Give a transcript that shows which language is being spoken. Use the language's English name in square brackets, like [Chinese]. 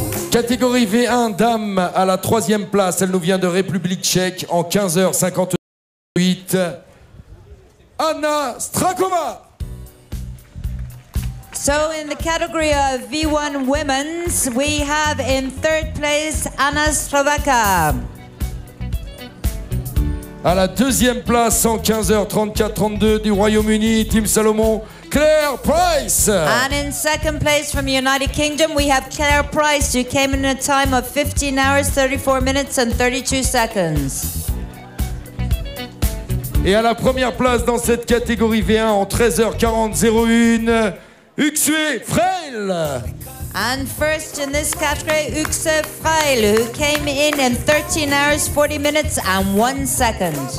[French] Catégorie V1, dame à la 3e place. Elle nous vient de République tchèque en 15h58. Anna Strakova. [English] So in the category of V1 Women's, we have in third place Anna Stravaka. [French] À la 2e place en 15h34-32 du Royaume-Uni, Team Salomon, Claire Price. [English] And in second place from the United Kingdom, we have Claire Price, who came in a time of 15 hours, 34 minutes and 32 seconds. [French] Et à la première place dans cette catégorie V1 en 13h40-01, Uxue Freil. [English] And first in this category, Uxe Freil, who came in 13 hours, 40 minutes and 1 second.